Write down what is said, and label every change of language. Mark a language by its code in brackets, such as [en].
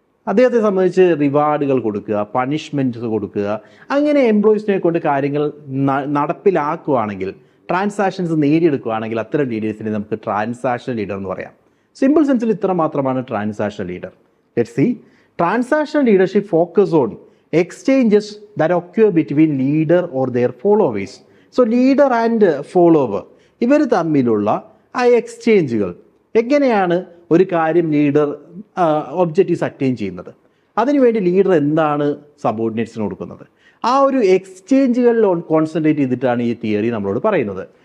[ml] അദ്ദേഹത്തെ സംബന്ധിച്ച് റിവാർഡുകൾ കൊടുക്കുക, പണിഷ്മെൻറ്റ്സ് കൊടുക്കുക, അങ്ങനെ എംപ്ലോയീസിനെ കൊണ്ട് കാര്യങ്ങൾ നടപ്പിലാക്കുകയാണെങ്കിൽ, ട്രാൻസാക്ഷൻസ് നേടിയെടുക്കുകയാണെങ്കിൽ അത്തരം ലീഡേഴ്സിനെ നമുക്ക് ട്രാൻസാക്ഷണൽ ലീഡർ എന്ന് പറയാം. സിമ്പിൾ സെൻസിൽ ഇത്ര മാത്രമാണ് transactional leader. [en] Let's see. Transactional leadership focus on exchanges that occur between leader or their followers. So leader and follower [ml] ഇവർ തമ്മിലുള്ള ആ എക്സ്ചേഞ്ചുകൾ, എങ്ങനെയാണ് ഒരു കാര്യം ലീഡർ ഒബ്ജക്റ്റീവ്സ് അറ്റൈൻ ചെയ്യുന്നത്, അതിനുവേണ്ടി ലീഡർ എന്താണ് സബോർഡിനേറ്റ്സിന് കൊടുക്കുന്നത്, ആ ഒരു എക്സ്ചേഞ്ചുകളിൽ കോൺസെൻട്രേറ്റ് ചെയ്തിട്ടാണ് ഈ തിയറി നമ്മളോട് പറയുന്നത്.